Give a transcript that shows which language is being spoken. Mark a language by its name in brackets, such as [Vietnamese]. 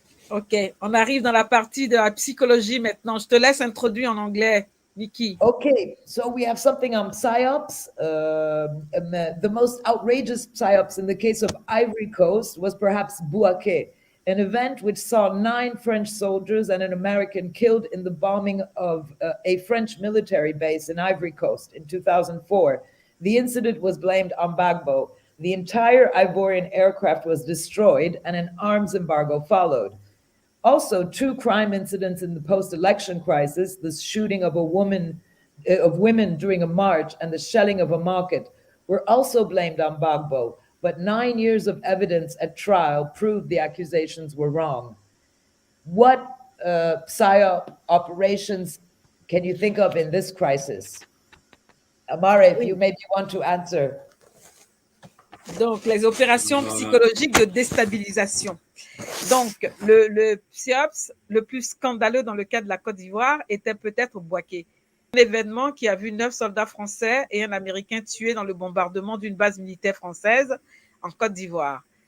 [French] Ok, on arrive dans la partie de la psychologie maintenant. Je te laisse introduire en anglais, Nikki. [English] Okay, so we have something on psyops. The most outrageous psyops in the case of Ivory Coast was perhaps Bouaké, an event which saw 9 French soldiers and an American killed in the bombing of a French military base in Ivory Coast in 2004. The incident was blamed on Gbagbo. The entire Ivorian aircraft was destroyed and an arms embargo followed. Also, 2 crime incidents in the post-election crisis, the shooting of women during a march and the shelling of a market, were also blamed on Gbagbo. But 9 years of evidence at trial proved the accusations were wrong. What PSYOP operations can you think of in this crisis? Amara, if you maybe want to answer. [French] Donc, les opérations psychologiques de déstabilisation. Donc, le PSYOPS le plus scandaleux dans le cas de la Côte d'Ivoire était peut-être Bouaké. Un événement qui a vu 9 soldats français et un Américain tués dans le bombardement d'une base militaire française en Côte d'Ivoire.